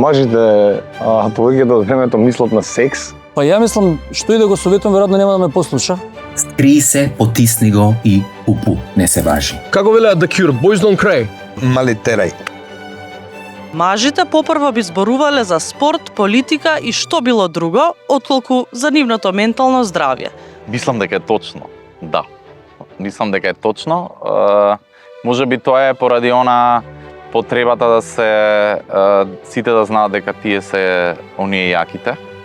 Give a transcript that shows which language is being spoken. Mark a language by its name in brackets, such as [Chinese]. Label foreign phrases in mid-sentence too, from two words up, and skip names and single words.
[Macedonian] мажите повеќето од времето мислат на секс. Па ја мислам, што и да го советувам, веројатно нема да ме послуша. Скри се, потисни го и упу, не се важи. Како велеат The Cure, boys don't cry. Малитерај. Мажите попрво би зборувале за спорт, политика и што било друго, отколку за нивното ментално здравје. Мислам дека е точно, да. Мислам дека е точно. Можеби тоа е поради она потребата да се сите да знаат дека тие се оние јаките.